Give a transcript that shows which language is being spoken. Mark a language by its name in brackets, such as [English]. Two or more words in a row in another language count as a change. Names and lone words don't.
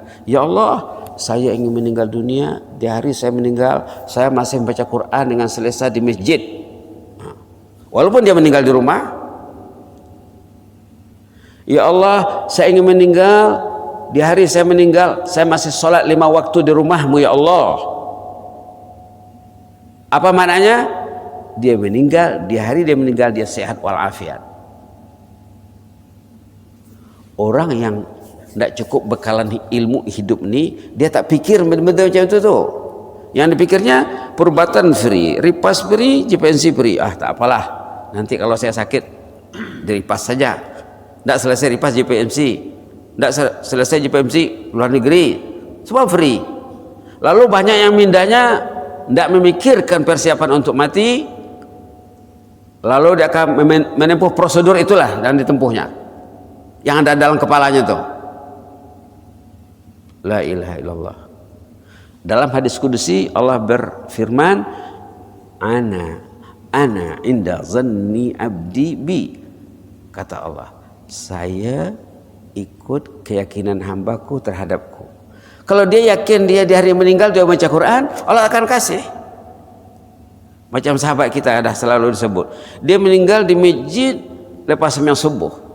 [Malay] Ya Allah, saya ingin meninggal dunia, di hari saya meninggal, saya masih membaca Quran dengan selesai di masjid. Walaupun dia meninggal di rumah. Ya Allah, saya ingin meninggal, di hari saya meninggal, saya masih sholat 5 waktu di rumahmu ya Allah. Apa maknanya? Dia meninggal, di hari dia meninggal dia sehat walafiat. Orang yang tidak cukup bekalan ilmu hidup ni, dia tak pikir benda-benda macam itu tu. Yang dipikirnya perubatan free, ripas free, JPNC free. Tak apalah, nanti kalau saya sakit diripas saja. Tidak selesai ripas JPNC, tidak selesai JPNC luar negeri, semua free. Lalu banyak yang mindanya tidak memikirkan persiapan untuk mati, lalu dia akan menempuh prosedur itulah dan ditempuhnya yang ada dalam kepalanya tuh. [Arabic] لا إله إلا الله. [Malay] Dalam hadis kudusi Allah berfirman, [Arabic] أنا عند ظن عبدي بي. [Malay] Kata Allah, saya ikut keyakinan hambaku terhadapku. Kalau dia yakin dia di hari meninggal dia baca Quran, Allah akan kasih. Macam sahabat kita dah selalu disebut, dia meninggal di masjid lepas sembahyang subuh.